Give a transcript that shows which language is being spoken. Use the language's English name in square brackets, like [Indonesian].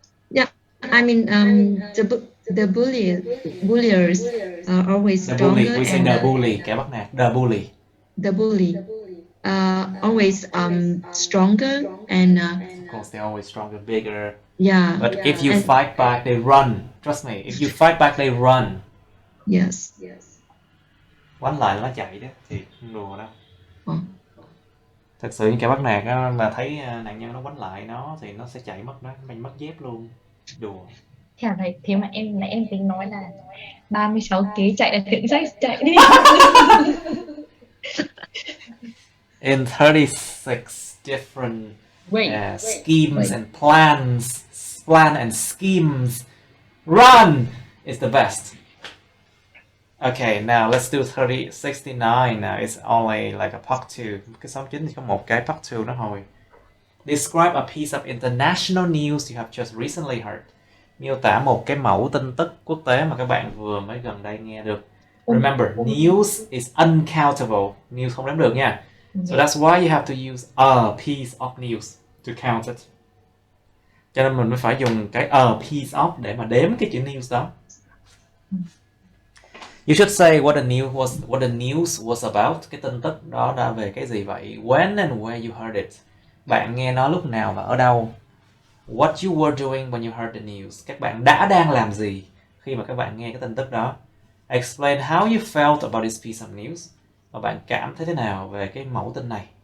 [English] Yeah, I mean the bulliers are always The stronger. bully. We say the bully. [Vietnamese] Kẻ bắt nạt. [English] The bully. The bully always stronger and Of course, they're always stronger, bigger. yeah. But if you fight back, they run. Trust me. If you fight back, they run. Yes. [Vietnamese] Quánh lại nó chạy đó, thì không đùa đâu. Thật sự những kẻ bắt nạt á, mà thấy nạn nhân nó quánh lại nó thì nó sẽ chạy mất, nó mình mất dép luôn. Đùa. Thế mà em tính nói là 36 ký chạy là thượng sách chạy đi. [English] In 36 different schemes and plans, and schemes, run is the best. Okay, now let's do 69 now. It's only like a part 2. [Vietnamese] Cái 69 thì có một cái part 2 đó thôi. [English] Describe a piece of international news you have just recently heard. [Vietnamese] Miêu tả một cái mẫu tin tức quốc tế mà các bạn vừa mới gần đây nghe được. [English] Remember, news is uncountable. [Vietnamese] News không đếm được nha. [English] So that's why you have to use a piece of news to count it. [Vietnamese] Cho nên mình mới phải dùng cái [English] a piece of [Vietnamese] để mà đếm cái chữ news đó. [English] You should say what the news was about. [Vietnamese] Cái tin tức đó đã về cái gì vậy? [English] When and where you heard it. [Vietnamese] Bạn nghe nó lúc nào và ở đâu? [English] What you were doing when you heard the news. [Vietnamese] Các bạn đang làm gì khi mà các bạn nghe cái tin tức đó? [English] Explain how you felt about this piece of news. [Vietnamese] Và bạn cảm thấy thế nào về cái mẫu tin này?